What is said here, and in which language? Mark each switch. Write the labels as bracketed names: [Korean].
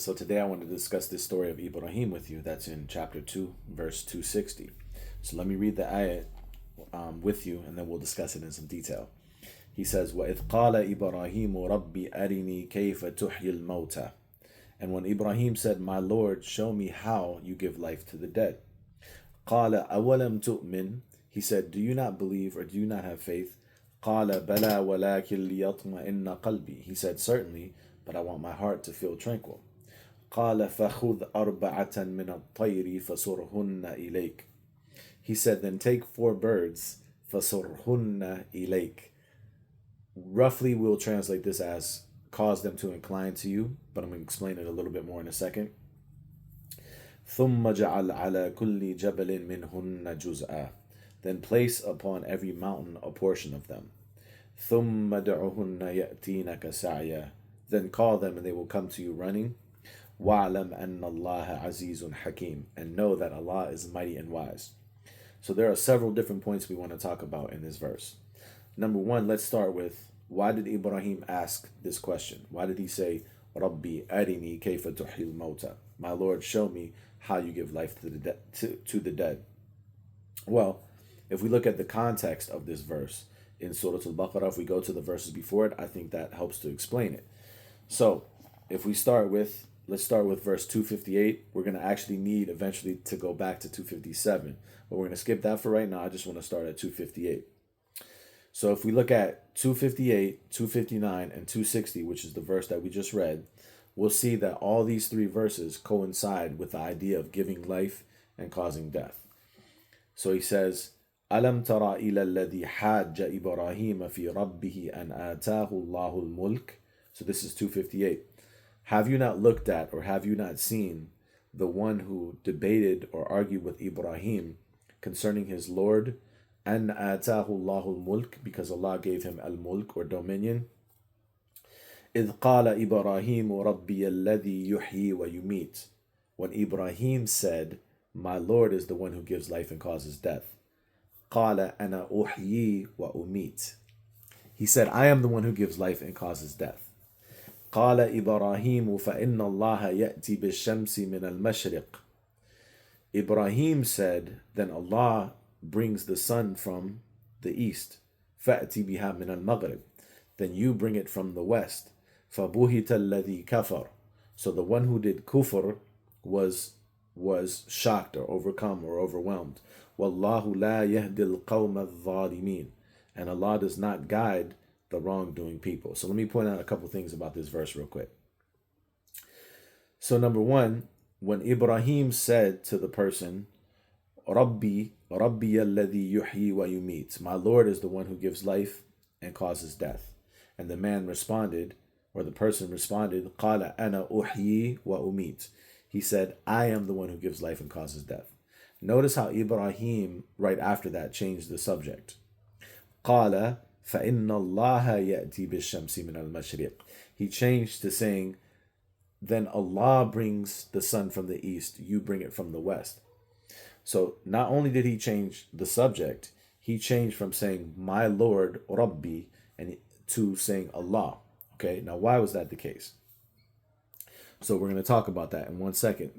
[English] So today I want to discuss this story of Ibrahim with you. That's in chapter 2, verse 260. So let me read the ayat with you, and then we'll discuss it in some detail. He says, [Arabic] وَإِذْ قَالَ إِبْرَاهِيمُ رَبِّ أَرِنِي كَيْفَ تُحْيِي الْمَوْتَى. [English] And when Ibrahim said, My Lord, show me how you give life to the dead. [Arabic] قَالَ أَوَلَمْ تُؤْمِنْ. [English] He said, Do you not believe or do you not have faith? [Arabic] قَالَ بَلَى وَلَكِنْ لِيَطْمَئِنَّ قَلْبِي. [English] He said, Certainly, but I want my heart to feel tranquil. [Arabic] قال فخذ أربعة من الطير فصرهن إليك. [English] He said, then take 4 birds, [Arabic] فصرهن إليك. [English] Roughly, we'll translate this as cause them to incline to you, but I'm going to explain it a little bit more in a second. [Arabic] ثم جعل على كل جبل منهن جزءا. [English] Then place upon every mountain a portion of them. [Arabic] ثم دعهن يأتينك سعيا. [English] Then call them and they will come to you running. [Arabic] وَاعْلَمْ أَنَّ اللَّهَ عَزِيزٌ حَكِيمٌ. [English] And know that Allah is mighty and wise. So there are several different points we want to talk about in this verse. Number one, let's start with, why did Ibrahim ask this question? Why did he say, [Arabic] Rabbi arini kayfa tuhil mauta? [English] My Lord, show me how you give life to the dead. Well, if we look at the context of this verse in Surah Al-Baqarah, if we go to the verses before it, I think that helps to explain it. So if we let's start with verse 258. We're going to actually need eventually to go back to 257, but we're going to skip that for right now. I just want to start at 258. So if we look at 258, 259, and 260, which is the verse that we just read, we'll see that all these 3 verses coincide with the idea of giving life and causing death. So he says, [Arabic] أَلَمْ تَرَ إِلَى الَّذِي حَاجَّ إِبْرَاهِيمَ فِي رَبِّهِ أَنْ آتَاهُ اللَّهُ الْمُلْكَ. [English] So this is 258. Have you not looked at, or have you not seen, the one who debated or argued with Ibrahim concerning his Lord, [Arabic] an atahu Allahul mulk, [English] because Allah gave him al-mulk or dominion? [Arabic] إِذْ قَالَ إِبْرَاهِيمُ رَبِّيَ الَّذِي يُحْيِي وَيُمِيتُ. [English] When Ibrahim said, My Lord is the one who gives life and causes death. [Arabic] قَالَ أَنَا أُحْيِي وَأُمِيتُ. [English] He said, I am the one who gives life and causes death. [Arabic] قال إبراهيم فإن الله يأتي بالشمس من المشرق. [English] Ibrahim said, then Allah brings the sun from the east. [Arabic] فأتي بها من المغرب. [English] Then you bring it from the west. [Arabic] فبهت الذي كفر. [English] So the one who did kufr was shocked or overcome or overwhelmed. [Arabic] والله لا يهدي القوم الظالمين. [English] And Allah does not guide the wrongdoing people. So let me point out a couple things about this verse real quick. So number one, when Ibrahim said to the person, [Arabic] Rabbi alladhi yuhyi wa yumit, [English] my Lord is the one who gives life and causes death. And the man responded, or the person responded, [Arabic] Qala ana uhyi wa umit. [English] He said, I am the one who gives life and causes death. Notice how Ibrahim, right after that, changed the subject. [Arabic] Qala فَإِنَّ اللَّهَ يَأْتِي بِالشَّمْسِ مِنَ الْمَشْرِقِ. [English] He changed to saying, then Allah brings the sun from the east, you bring it from the west. So not only did he change the subject, he changed from saying, my Lord, Rabbi, and to saying Allah. Okay, now why was that the case? So we're going to talk about that in one second.